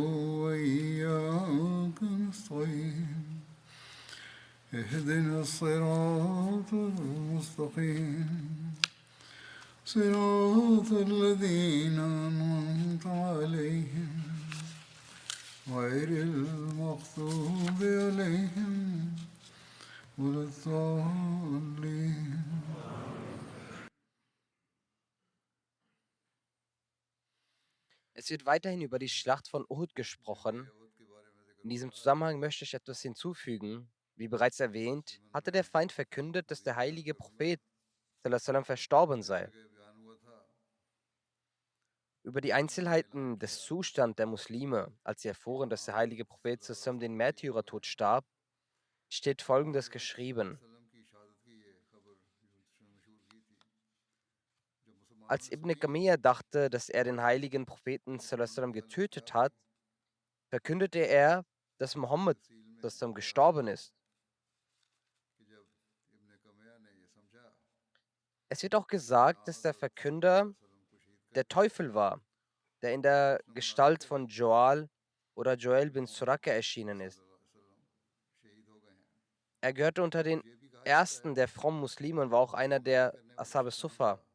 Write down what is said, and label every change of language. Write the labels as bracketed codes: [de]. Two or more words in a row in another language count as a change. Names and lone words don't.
[ar] وإياك نستعين اهدنا الصراط المستقيم صراط الذين أنعمت عليهم غير المغضوب عليهم ولا الضالين. [de] Es wird weiterhin über die Schlacht von Uhud gesprochen. In diesem Zusammenhang möchte ich etwas hinzufügen. Wie bereits erwähnt, hatte der Feind verkündet, dass der heilige Prophet [ar] صلى الله عليه وسلم [de] verstorben sei. Über die Einzelheiten des Zustands der Muslime, als sie erfuhren, dass der heilige Prophet [ar] صلى الله عليه وسلم [de] den Märtyrertod starb, steht Folgendes geschrieben. Als Ibn Qamiyya dachte, dass er den heiligen Propheten [ar] صلى الله عليه وسلم [de] getötet hat, verkündete er, dass Mohammed [ar] صلى الله عليه وسلم [de] gestorben ist. Es wird auch gesagt, dass der Verkünder der Teufel war, der in der Gestalt von Joal oder Joel bin Suraka erschienen ist. Er gehörte unter den ersten der frommen Muslime und war auch einer der Ashab Suffa.